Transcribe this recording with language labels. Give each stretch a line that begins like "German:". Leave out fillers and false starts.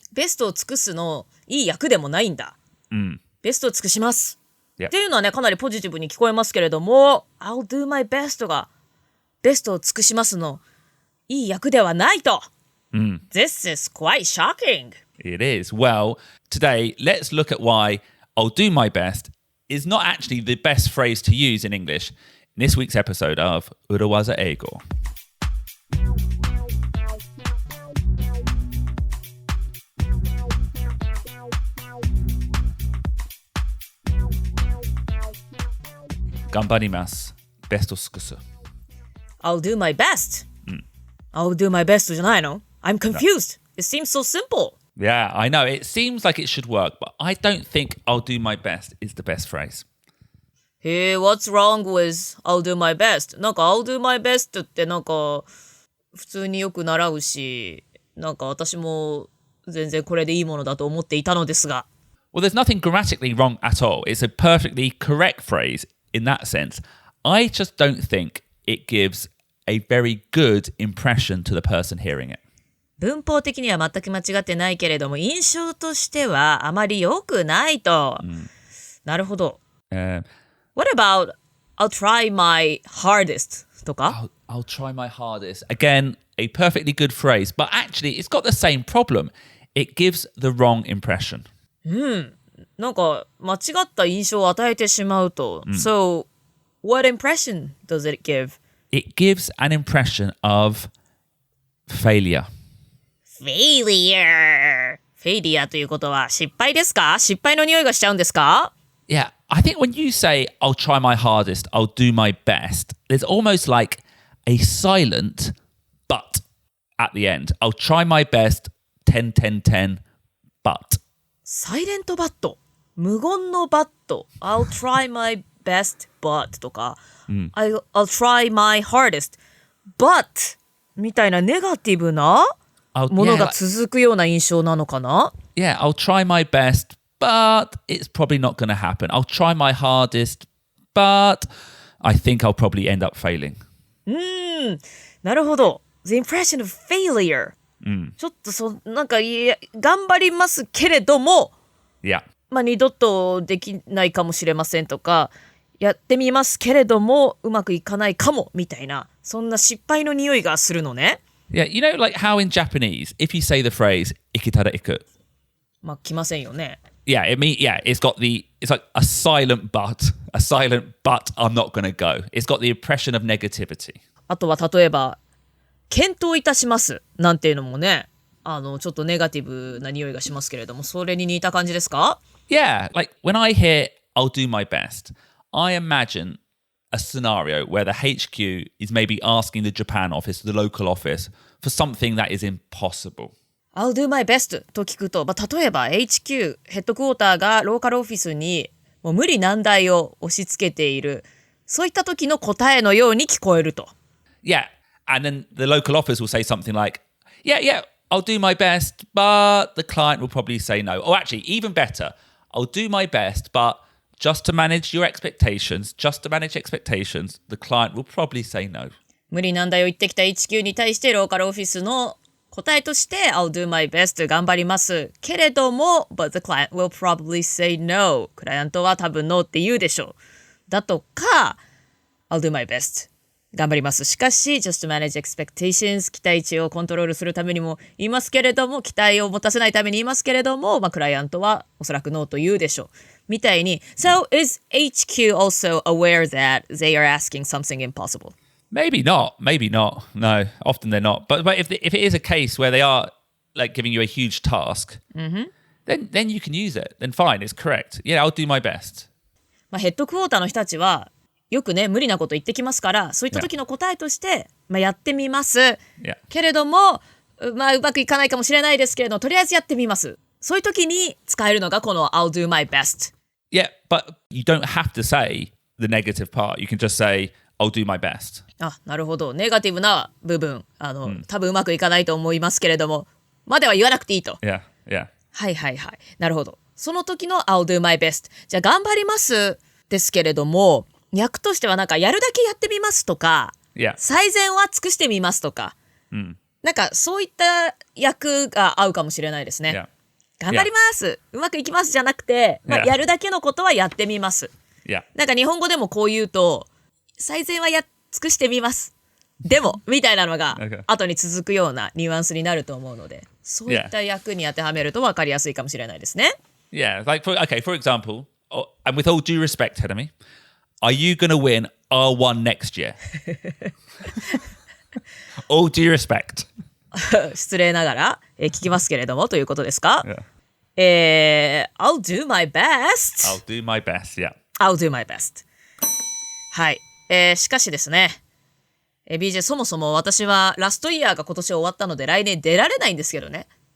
Japanese: ベストを尽くすのいい訳でもないんだ。ベストを尽くします。っていうのはね、かなりポジティブに聞こえますけれども、
English: I'll do my best
Japanese: がベストを尽くしますのいい訳ではないと。
English: This is quite shocking. It is. Well, today, let's look at why I'll do my best is not actually the best phrase to use in English in this week's episode of 裏技英語。
Japanese: 頑張ります。ベスト尽くす。
English: I'll do my best.I'll do my best
Japanese: じゃないの?
English: I'm confused. It seems so simple. Yeah, I know. It seems like it should work, but I don't think I'll do my best is the best phrase. Hey, what's wrong with I'll do my best?
Japanese: なんか
English: I'll do my best
Japanese: ってなんか普通によく習うし、なんか私も全然これでいいものだと思っていたのですが。
English: Well, there's nothing grammatically wrong at all. It's a perfectly correct phrase in that sense. I just don't think it gives a very good impression to the person hearing it.
Japanese: 文法的には全く間違ってないけれども、印象としてはあまり良くないと。なるほど。
English: What about I'll try my hardest
Japanese: とか
English: I'll try my hardest. Again, a perfectly good phrase, but actually it's got the same problem. It gives the wrong impression.
Japanese: なんか間違った印象を与えてしまうと。
English: So, what impression does it give? It gives an impression of failure.
Japanese: Failure ということは失敗ですか？失敗の匂いがしちゃうんですか？
English: Yeah, I think when you say, I'll try my hardest, I'll do my best, there's almost like a silent but at the end. I'll try my best, 10, 10, 10, but.
Japanese: サイレントバット。無言のバット。
English: I'll try my best, but
Japanese: とか、
English: I'll try my hardest, but
Japanese: みたいなネガティブなものが続くような印象なのかな？
English: Yeah, I'll try my best, but it's probably not going to happen. I'll try my hardest, but I think I'll probably end up failing.
Japanese: なるほど。
English: The impression of failure.
Japanese: ちょっとなんか頑張りますけれども、まあ二度とできないかもしれませんとか、やってみますけれどもうまくいかないかもみたいな、そんな失敗の匂いがするのね。
English: Yeah, you know, like how in Japanese, if you say the phrase
Japanese: 行けたら行く、まあ来ませんよね。
English: Yeah, it's like a silent but I'm not going to go. It's got the impression of negativity.
Japanese: あとは例えば検討いたしますなんていうのもね、ちょっとネガティブな匂いがしますけれども、それに似た感じですか？
English: Yeah, like when I hear I'll do my best, I imagine a scenario where the HQ is maybe asking the Japan office, the local office, for something that is impossible. I'll do my best
Japanese: と聞くと、例えば HQ ヘッドクォーターがローカルオフィスにもう無理難題を押し付けている、そういった時の答えのように聞こえると。
English: Yeah, and then the local office will say something like, yeah, I'll do my best, but the client will probably say no. Or actually, even better, I'll do my best, but just to manage expectations, the client will probably say no.
Japanese: 無理難題を言ってきた HQ に対してローカルオフィスの答えとして
English: I'll do my best
Japanese: 頑張りますけれども
English: but the client will probably say no
Japanese: クライアントは多分 no って言うでしょうだとか I'll do my best 頑張りますしかし
English: just to manage expectations
Japanese: 期待値をコントロールするためにも言いますけれども期待を持たせないために言いますけれども、クライアントはおそらく no と言うでしょうみたいに
English: So is HQ also aware that they are asking something impossible? Maybe not. No, often they're not. But if it is a case where they are like giving you a huge task, then you can use it. Then fine, it's correct. Yeah, I'll do my best.
Japanese: ヘッドクォーターの人たちはよくね無理なこと言ってきますから、そういった時の答えとして、やってみます。けれども、うまくいかないかもしれないですけれど、とりあえずやってみます。そういう時に使えるのがこの
English: I'll do my best. Yeah, but you don't have to say the negative part. You can just say I'll do my best.
Japanese: なるほど。ネガティブな部分、多分うまくいかないと思いますけれども、までは言わなくていいと。
English: Yeah.
Japanese: はいはいはい。なるほど。その時の
English: I'll do my best。
Japanese: じゃあ頑張りますですけれども、訳としてはなんかやるだけやってみますとか、
English: Yeah.
Japanese: 最善は尽くしてみますとか、なんかそういった訳が合うかもしれないですね。
English: Yeah.
Japanese: 頑張ります、うまくいきますじゃなくて、
English: Yeah.
Japanese: やるだけのことはやってみます。
English: Yeah.
Japanese: なんか日本語でもこう言うと、最善は尽くしてみます。でもみたいなのが後に続くようなニュアンスになると思うので、そういった訳に当てはめると分かりやすいかもしれないですね。
English: Yeah, like for example, and with all due respect, Tedemi, are you going to win R1 next year? All due respect.
Japanese: 失礼ながら、聞きますけれどもということですか、
English: I'll do my best. I'll do my best, yeah. I'll do my best.
Japanese: はい。しかしですね、BJ そもそも私はラストイヤーが今年終わったので来年出られないんですけどね。